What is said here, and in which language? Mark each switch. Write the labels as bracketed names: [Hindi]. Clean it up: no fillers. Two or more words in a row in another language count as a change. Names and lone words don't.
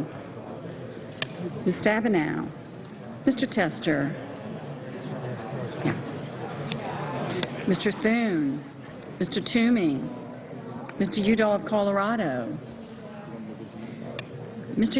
[English] Ms. Stabenow. Mr. Tester. Mr. Thune. Mr. Toomey. Mr. Udall of Colorado. Mr.